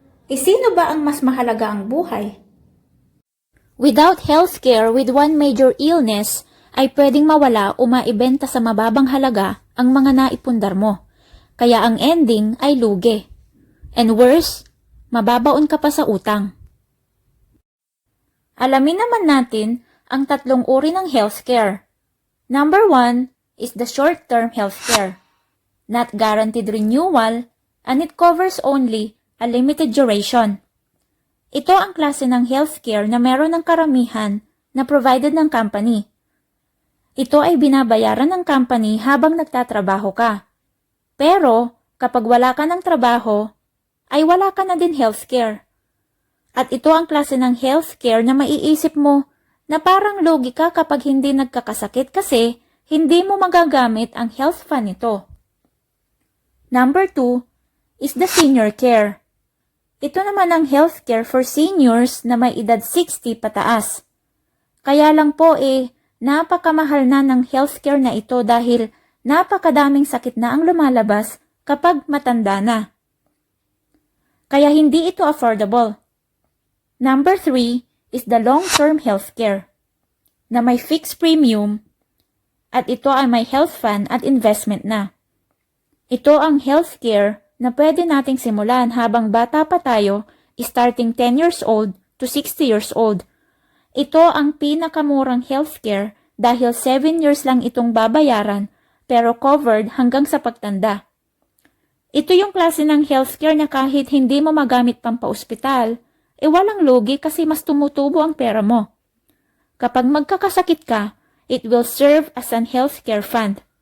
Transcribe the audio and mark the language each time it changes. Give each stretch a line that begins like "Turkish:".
Filipino: E sino ba ang mas mahalaga ang buhay?
English: Without healthcare with one major illness,
Filipino: ay pwedeng mawala o maibenta sa mababang halaga ang mga naipundar mo. Kaya ang ending ay lugi.
English: And worse,
Filipino: mababaon ka pa sa utang. Alamin naman natin ang tatlong uri ng healthcare.
English: Number 1 is the short-term healthcare. Not guaranteed renewal and it covers only a limited duration.
Filipino: Ito ang klase ng healthcare na meron ng karamihan na provided ng company. Ito ay binabayaran ng company habang nagtatrabaho ka. Pero kapag wala ka ng trabaho, ay wala ka na din healthcare. At ito ang klase ng healthcare na maiisip mo na parang lugi ka kapag hindi nagkakasakit kasi hindi mo magagamit ang health fund nito.
English: Number 2 is the senior care.
Filipino: Ito naman ang healthcare for seniors na may edad 60 pataas. Kaya lang po napakamahal na ng healthcare na ito dahil napakadaming sakit na ang lumalabas kapag matanda na. Kaya hindi ito affordable.
English: Number 3 is the long-term healthcare
Filipino: na may fixed premium at ito ay may health fund at investment na. Ito ang healthcare na pwede nating simulan habang bata pa tayo,
English: starting 10 years old to 60 years old.
Filipino: Ito ang pinakamurang healthcare dahil 7 years lang itong babayaran pero covered hanggang sa pagtanda. Ito yung klase ng healthcare na kahit hindi mo magamit pang pa-ospital, walang lugi kasi mas tumutubo ang pera mo. Kapag magkakasakit ka,
English: it will serve as an healthcare fund.